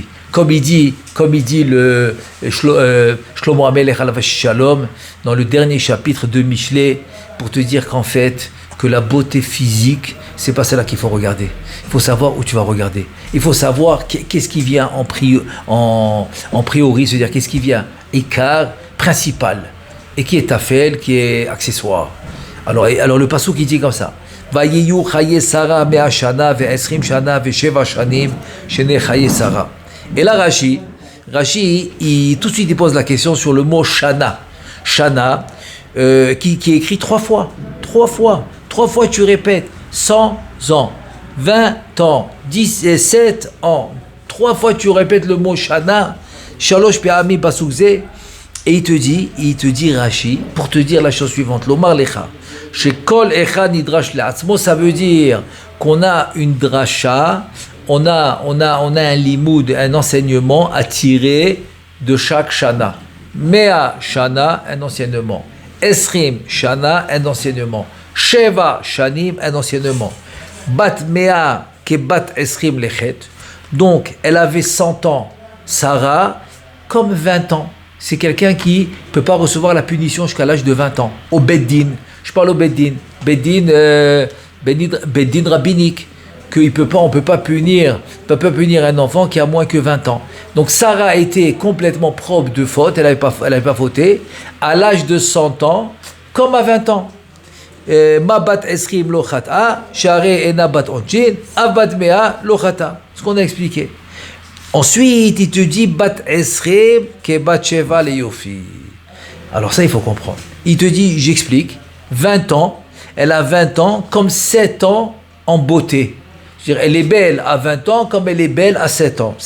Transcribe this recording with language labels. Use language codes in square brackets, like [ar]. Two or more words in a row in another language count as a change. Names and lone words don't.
[fr] Comme il dit le [he] שלמה המלך עליו השלום [fr] dans le dernier chapitre de Michelet, pour te dire qu'en fait, que la beauté physique, c'est pas celle-là qu'il faut regarder. Il faut savoir où tu vas regarder. Il faut savoir qu'est-ce qui vient en priori, c'est-à-dire qu'est-ce qui vient écart, principal, et qui est tafel, qui est accessoire. Alors le passouk qui dit comme ça. [he] ויהיו חיי שרה מאה שנה ועשרים שנה ושבע שנים שני חיי שרה. [fr] Et là, Rashi, tout de suite, il pose la question sur le mot Shana. Shana, qui est écrit 3 fois. 3 fois, tu répètes 100 ans, 20 ans, 17 ans. 3 fois, tu répètes le mot Shana. [he] שלוש פעמים בפסוק זה. [fr] Et il te dit, Rashi, pour te dire la chose suivante. [he] לומר לך שכל אחד נדרש לעצמו, [fr] ça veut dire qu'on a une dracha. On a un limoud, un enseignement à tirer de chaque shana. [he] מאה שנה, [fr] un enseignement. [he] עשרים שנה, [fr] un enseignement. [he] שבע שנים, [fr] un enseignement. [he] בת מאה כבת עשרים לחטא. [fr] Donc, elle avait 100 ans. Sarah, comme 20 ans. C'est quelqu'un qui ne peut pas recevoir la punition jusqu'à l'âge de 20 ans. Au Beddin. Je parle au Beddin. Beddin rabbinique. On ne peut pas punir un enfant qui a moins que 20 ans. Donc Sarah était complètement propre de faute, elle n'avait pas fauté, à l'âge de 100 ans, comme à 20 ans. [he] מה בת עשרים לא חטאה שהרי אינה בת עונשין אף בת מאה לא חטאה. [fr] Ce qu'on a expliqué. Ensuite, il te dit [he] בת עשרים כבת שבע ליופי. [fr] Alors ça, il faut comprendre. Il te dit, j'explique, 20 ans, elle a 20 ans comme 7 ans en beauté. C'est-à-dire, elle est belle à 20 ans comme elle est belle à 7 ans.